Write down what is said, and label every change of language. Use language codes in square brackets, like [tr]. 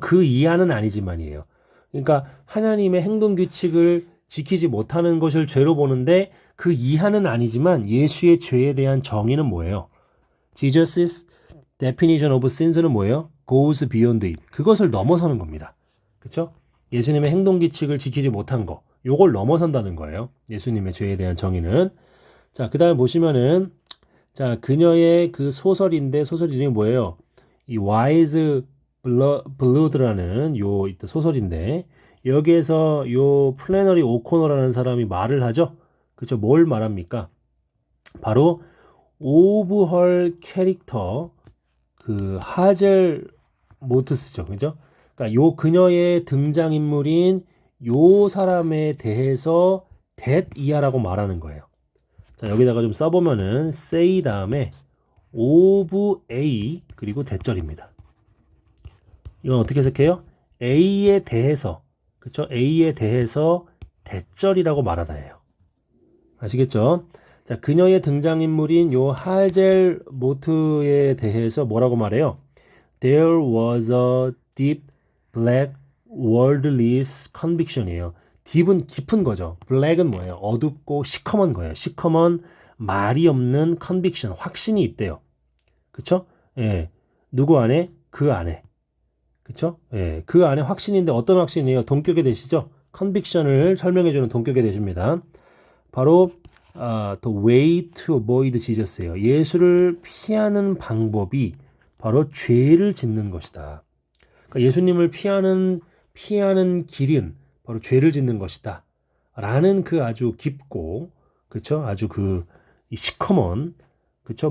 [ko] 그 이하는 아니지만이에요. 그러니까 하나님의 행동 규칙을 지키지 못하는 것을 죄로 보는데 그 이하는 아니지만 예수의 죄에 대한 정의는 뭐예요? [en] Jesus' definition of sins는 [ko] 뭐예요? [en] Goes beyond it. [ko] 그것을 넘어서는 겁니다. 그렇죠? 예수님의 행동 규칙을 지키지 못한 거. 요걸 넘어선다는 거예요. 예수님의 죄에 대한 정의는. 자, 그다음에 보시면은 자, 그녀의 그 소설인데 소설 이름이 뭐예요? 이 와이즈 블루드라는 요 소설인데 여기에서 요 플래너리 오코너라는 사람이 말을 하죠. 그렇죠? 뭘 말합니까? 바로 오브헐 캐릭터 그 하젤 모트스죠. 그죠? 그러니까 요 그녀의 등장인물인 요 사람에 대해서 that 이하라고 말하는 거예요. 자, 여기다가 좀 써보면은 say 다음에 of A 그리고 대절입니다. 이건 어떻게 해석해요? A에 대해서, 그쵸? A에 대해서 대절이라고 말하다예요. 아시겠죠? 자, 그녀의 등장인물인 요 할젤 모트에 대해서 뭐라고 말해요? [en] There was a deep black worldly conviction이에요. [ko] 딥은 깊은 거죠. black은 뭐예요? 어둡고 시커먼 거예요. 시커먼 말이 없는 conviction, 확신이 있대요. 그쵸? 예. 누구 안에? 그 안에. 그쵸? 예. 그 안에 확신인데 어떤 확신이에요? 동격에 대시죠? conviction을 설명해주는 동격에 대십니다. [en] 바로 the way to avoid Jesus예요. [ko] 예수를 피하는 방법이 바로 죄를 짓는 것이다. 그러니까 예수님을 피하는 길은 바로 죄를 짓는 것이다. 라는 그 아주 깊고, 그쵸? 아주 이 시커먼, 그쵸?